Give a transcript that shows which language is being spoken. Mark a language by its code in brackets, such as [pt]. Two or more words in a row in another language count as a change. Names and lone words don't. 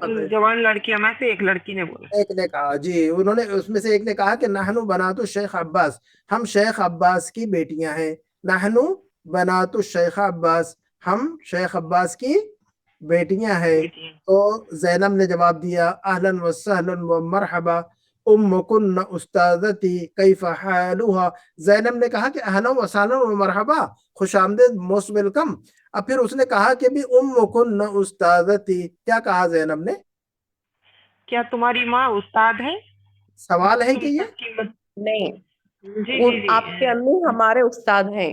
[ur] جوان لڑکیوں میں سے ایک لڑکی نے بولا. ایک نے کہا, جی انہوں نے اس میں سے ایک نے کہا کہ [ar] نحنو بنات الشیخ عباس, [ur] ہم شیخ عباس کی بیٹیاں ہیں. [ar] نحنو بنات الشیخ عباس, [ur] ہم شیخ عباس کی بیٹیاں ہیں. تو زینب نے جواب دیا [ar] اہلا وسہلا ومرحبا امکن استاذتی کیف حالها. [ur] زینب نے کہا کہ [ar] اہلا وسہلا ومرحبا, [ur] خوش آمدید, [en] most welcome. [ur] اب پھر اس نے کہا کہ بھی [ar] امکن استاذتی. [ur] کیا کہا زینب نے؟ کیا تمہاری ماں استاد ہے؟ سوال ہے کہ یہ نہیں, آپ کے امی ہمارے استاد ہیں.